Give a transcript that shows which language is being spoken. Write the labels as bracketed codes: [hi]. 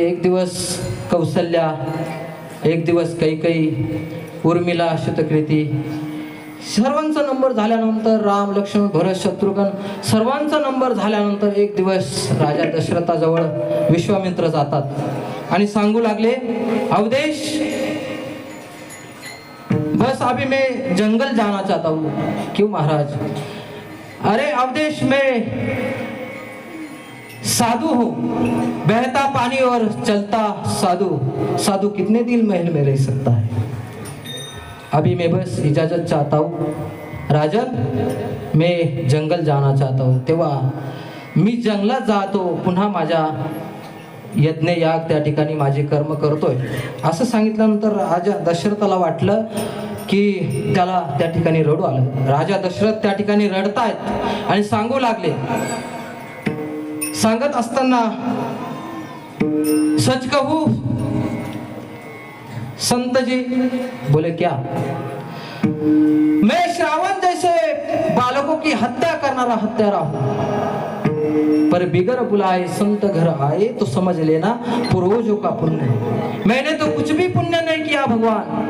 [mr] एक दिवस कौसल्या, एक दिवस कैकेयी, उर्मिला, शतकृती, सर्वांचा नंबर झाल्यानंतर राम, लक्ष्मण, भरत, शत्रुघ्न सर्वांचा नंबर झाल्यानंतर एक दिवस राजा दशरथाजवळ विश्वामित्र जातात आणि सांगू लागले, अवधेश, [hi] बस अभी मैं जंगल जाना चाहता हूँ. क्यों महाराज? अरे अवधेश, मैं साधु हूँ, बहता पानी और चलता साधु. साधु कितने दिन महल में रह सकता है? अभी मैं बस इजाजत चाहता हूँ राजन, मैं जंगल जाना चाहता हूँ. [mr] तेव्हा मी जंगलात जातो, पुन्हा माझ्या यज्ञ याग त्या ठिकाणी माझे कर्म करतोय असं सांगितल्यानंतर राजा दशरथाला वाटलं की त्याला त्या ठिकाणी रडू आलं. राजा दशरथ त्या ठिकाणी रडतायत आणि सांगू लागले. सांगत असताना, [hi] सच कहू संत जी. बोले क्या? मैं श्रावण जैसे बालकों की हत्या करनारा हत्यारा हूं, पर बिगर बुलाए संत घर आए तो समझ लेना पूर्वजों का पुण्य. मैंने तो कुछ भी पुण्य नहीं किया भगवान.